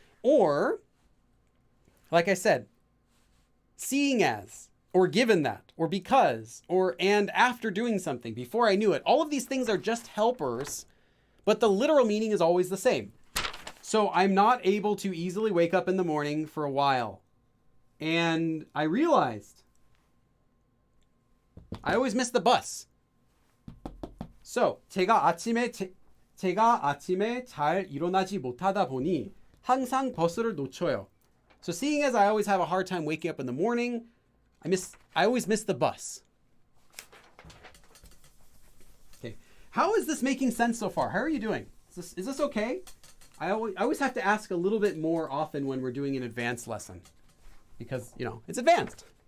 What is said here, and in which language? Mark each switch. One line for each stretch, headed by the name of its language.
English: Or, like I said, seeing as, or given that, or because, or and after doing something, before I knew it. All of these things are just helpers, but the literal meaning is always the same. So I'm not able to easily wake up in the morning for a while. And I realized I always miss the bus.
Korean: So 제가 아침에 잘 일어나지 못하다 보니 항상 버스를 놓쳐요.
English: So seeing as I always have a hard time waking up in the morning, I always miss the bus. Okay, how is this making sense so far? How are you doing? Is this okay? I always have to ask a little bit more often when we're doing an advanced lesson because, it's advanced.